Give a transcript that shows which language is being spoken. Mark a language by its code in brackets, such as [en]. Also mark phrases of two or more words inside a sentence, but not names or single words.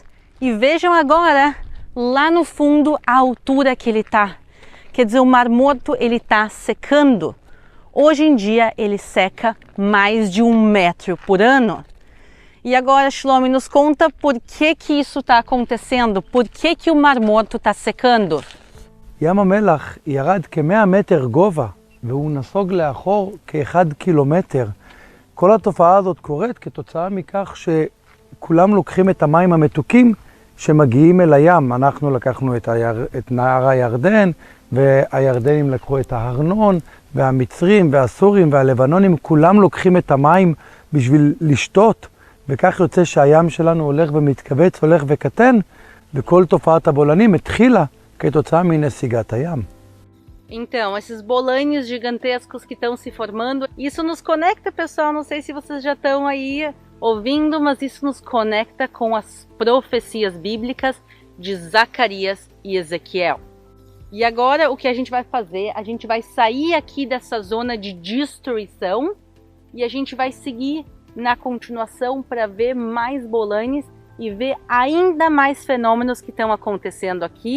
[pt] E vejam agora, lá no fundo, a altura que ele está. Quer dizer, o Mar Morto ele está secando. Hoje em dia ele seca mais de 1 metro por ano. E agora, Shlomi, nos conta por que isso está acontecendo, por que o Mar Morto está secando. [he] ים המלח ירד כ100 מטר גובה והוא נסוג לאחור כ1 קילומטר. כל התופעה הזאת קורית כתוצאה מכך כולם לוקחים את המים המתוקים שמגיעים אל הים. אנחנו לקחנו את נהר הירדן, והירדנים לקחו את ההרנון, והמצרים והסורים והלבנונים, כולם לוקחים את המים בשביל לשתות, וכך יוצא שהים שלנו הולך ומתכווץ, הולך וקטן, וכל תופעת הבולענים התחילה כתוצאה מנסיגת הים. [pt] Então, esses bolânios gigantescos que estão se formando, isso nos conecta, pessoal, não sei se vocês já estão aí ouvindo, mas isso nos conecta com as profecias bíblicas de Zacarias e Ezequiel. E agora o que a gente vai fazer? A gente vai sair aqui dessa zona de destruição e a gente vai seguir na continuação para ver mais bolânios e ver ainda mais fenômenos que estão acontecendo aqui.